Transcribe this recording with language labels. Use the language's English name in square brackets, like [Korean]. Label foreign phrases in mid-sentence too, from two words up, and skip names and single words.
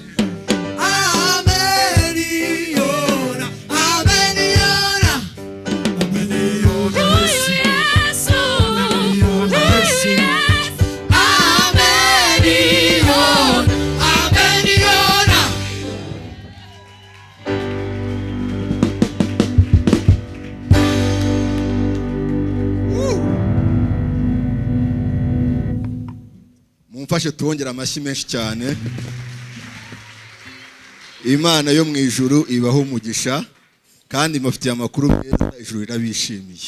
[Swahili] Ameniona, ameniona, ameniona Yesu. Ameniona Yesu. Ameniona, ameniona. [Kinyarwanda] Mumfashe tuwongera amashyi menshi cyane. Imana yo mu ijuru ibaho umugisha kandi mufitiye amakuru meza, ijuru irabishimiye.